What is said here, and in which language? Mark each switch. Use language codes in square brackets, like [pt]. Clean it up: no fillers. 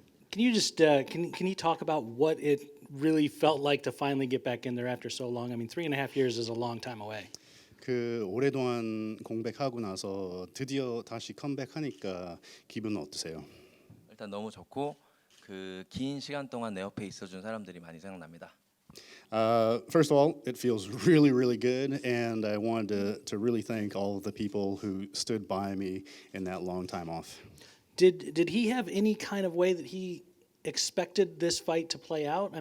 [en] Can you just can you talk about what it really felt like to finally get back in there after so long? I mean, 3.5 years is a long time away. [ko] 그 오랫동안 공백하고 나서 드디어 다시 컴백하니까 기분은 어떠세요? 일단 너무 좋고 그 긴 시간 동안 내 옆에 있어준 사람들이 많이 생각납니다. [en] First of all, it feels really, really good, and I wanted to really thank all of the people who stood by me in that long time off. Did he have any kind of way that he expected this fight to play out?